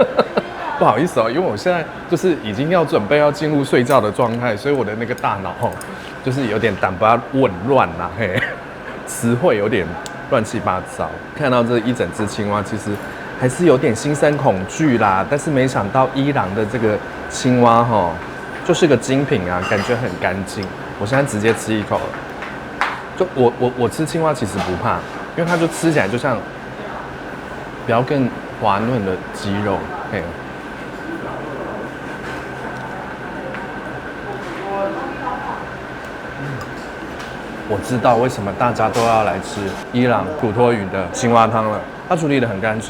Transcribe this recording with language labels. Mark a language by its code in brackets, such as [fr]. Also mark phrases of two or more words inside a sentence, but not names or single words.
[zh] 不好意思因為我現在就是已經要準備要進入睡覺的狀態，所以我的那個大腦就是有點膽巴紊亂啦，詞彙有點亂七八糟。看到這一整隻青蛙，其實還是有點心生恐懼啦。但是沒想到伊朗的這個青蛙就是個精品啊，感覺很乾淨。我現在直接吃一口了。就我吃青蛙其實不怕，因为它就吃起來就像比較更滑嫩的雞肉。我知道為什麼大家都要來吃伊朗土托魚的青蛙湯了，它處理得很乾淨。